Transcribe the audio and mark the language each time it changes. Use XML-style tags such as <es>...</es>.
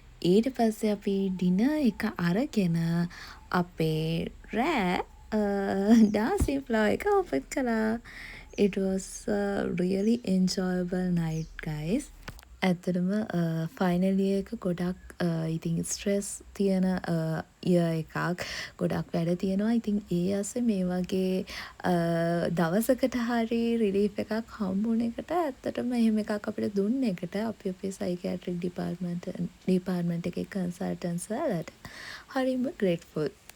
<si>ඊට පස්සේ අපි ඩිනර් එක අරගෙන අපේ රෑ ඩාන්සින් ෆ්ලෝ එක ඔපන් කළා.</si> <en>It was a really enjoyable night guys.</en> <si>ඇත්තටම ෆයිනල් ඉයර් එක ගොඩක් ඉතින් ස්ට්‍රෙස් තියෙන ඉයර් එකක්. ගොඩක් වැඩ තියෙනවා. ඉතින් ඒ අස්සේ මේ වගේ දවසකට හරි රිලීෆ් එකක් හම්බුන එකට ඇත්තටම එහෙම එකක් අපිට දුන්න එකට අපි අපේ සයිකියාට්‍රික් ඩිපාර්ට්මන්ට් එකේ කන්සල්ටන්ට්ස් වලට හරිම ග්‍රේට්ෆුල්.</si>